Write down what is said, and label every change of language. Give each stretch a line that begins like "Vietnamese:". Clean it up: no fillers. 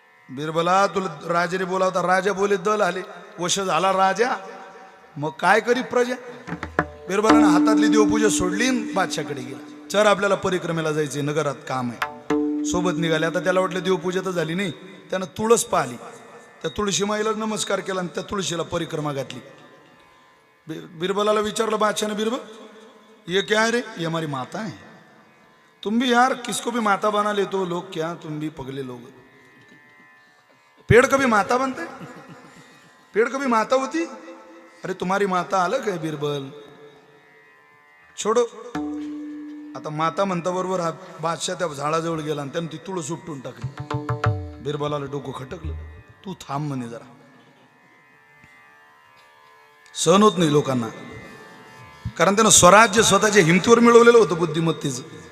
Marathi: बिरबला तुला राजाने बोलावता. राजा बोले दल आले. वश झाला राजा. मग काय करी प्रजा. बिरबलानं हातातली देवपूजा सोडली बादशाकडे गेला. चर आपल्याला परिक्रमेला जायचे नगरात काम आहे. सोबत निघाले. आता त्याला वाटलं देवपूजा तर झाली नाही. त्यानं तुळस पाहिली. त्या तुळशी माईला नमस्कार केला आणि त्या तुळशीला परिक्रमा घातली. बिरबलाला विचारलं
Hindi: बादशाह ने बिरबल ये क्या है रे. ये हमारी माता है. तुम भी यार किसको भी माता बना लेते हो लोग. क्या तुम भी पगले लोग. पेड़ कभी माता बनते. पेड़ कभी माता होती. अरे तुम्हारी माता अलग है बिरबल. छोडो.
Marathi: आता माता म्हणता बरोबर हा बादशाह त्या झाडाजवळ गेला आणि त्यानं ती तुळस उपटून टाकली. बिरबलाला डोकं खटकलं. तू थांब म्हणे जरा. सहन होत नाही लोकांना. कारण त्यानं स्वराज्य स्वतःच्या हिमतीवर मिळवलेलं होतं बुद्धिमत्तेचं.